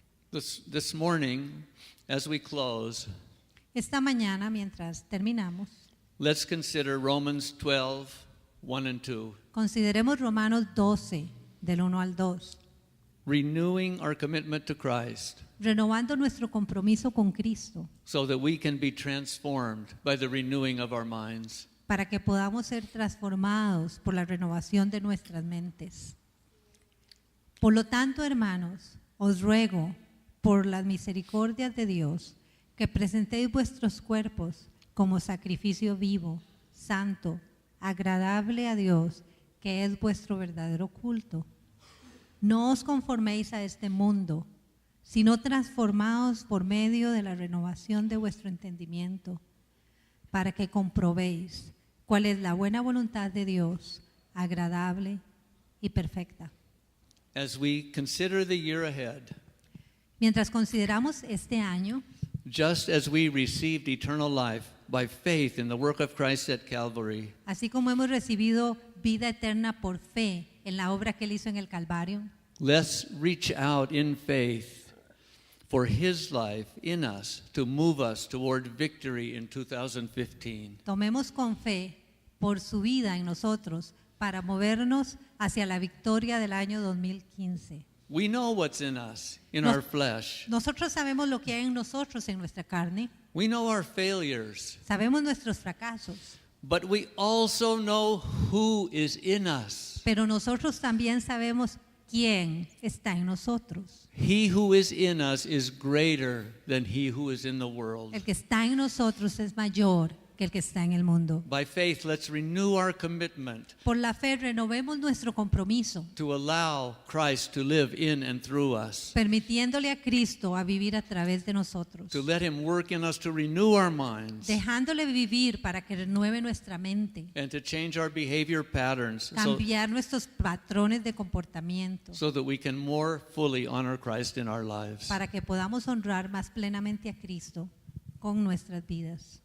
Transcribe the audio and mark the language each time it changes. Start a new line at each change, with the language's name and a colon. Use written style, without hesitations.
English: this morning, as we close,
Spanish: Esta mañana, mientras terminamos,
English: let's consider Romans 12, 1 and 2.
Spanish: consideremos Romanos 12, del 1 al 2,
English: Renewing our commitment to Christ
Spanish: renovando nuestro compromiso con Cristo
English: so that we can be transformed by the renewing of our minds.
Spanish: para que podamos ser transformados por la renovación de nuestras mentes. Por lo tanto, hermanos, os ruego por las misericordias de Dios que presentéis vuestros cuerpos como sacrificio vivo, santo, agradable a Dios, que es vuestro verdadero culto. No os conforméis a este mundo, sino transformaos por medio de la renovación de vuestro entendimiento, para que comprobéis cuál es la buena voluntad de Dios, agradable y perfecta.
English: As we consider the year ahead,
Spanish: Mientras consideramos este año,
English: just as we received eternal life by faith in the work of Christ at Calvary,
Spanish: así como hemos recibido vida eterna por fe en la obra que Él hizo en el Calvario,
English: let's reach out in faith for His life in us to move us toward victory in 2015.
Spanish: tomemos con fe por su vida en nosotros para movernos hacia la victoria del año 2015.
English: We know what's in us, in
Spanish: Nos-
English: our flesh.
Spanish: Nosotros sabemos lo que hay en nosotros, en nuestra carne,
English: We know our failures,
Spanish: sabemos nuestros fracasos,
English: but we also know who is in us.
Spanish: pero nosotros también sabemos quién está en nosotros.
English: He who is in us is greater than he who is in the world.
Spanish: El que está en nosotros es mayor que el que está en el mundo.
English: By faith, let's renew our commitment
Spanish: Por la fe renovemos nuestro compromiso,
English: to allow Christ to live in and through us,
Spanish: permitiéndole a Cristo a vivir a través de nosotros,
English: to let Him work in us to renew our minds
Spanish: dejándole vivir para que renueve nuestra mente,
English: and to change our behavior patterns
Spanish: cambiar nuestros patrones de comportamiento,
English: so that we can more fully honor Christ in our lives.
Spanish: para que podamos honrar más plenamente a Cristo con nuestras vidas.